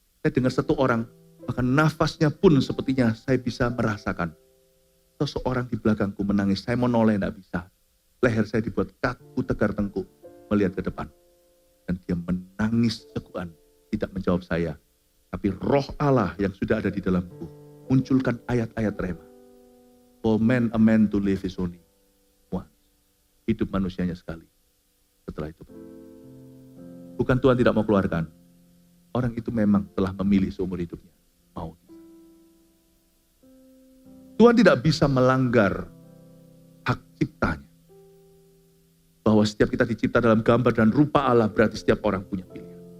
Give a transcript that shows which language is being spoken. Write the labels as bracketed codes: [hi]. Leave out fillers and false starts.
[id] Saya dengar satu orang, bahkan nafasnya pun sepertinya saya bisa merasakan. Seseorang di belakangku menangis, saya mau noleh, tidak bisa. Leher saya dibuat kaku, tegar tengkuk, melihat ke depan. Dan dia menangis sekuan, tidak menjawab saya. Tapi roh Allah yang sudah ada di dalamku, munculkan ayat-ayat rema. [en] For man, a man to live is only once. [id] Hidup manusianya sekali. Setelah itu. Bukan Tuhan tidak mau keluarkan. Orang itu memang telah memilih seumur hidupnya. Mau. Tuhan tidak bisa melanggar hak ciptanya. Bahwa setiap kita dicipta dalam gambar dan rupa Allah, berarti setiap orang punya pilihan.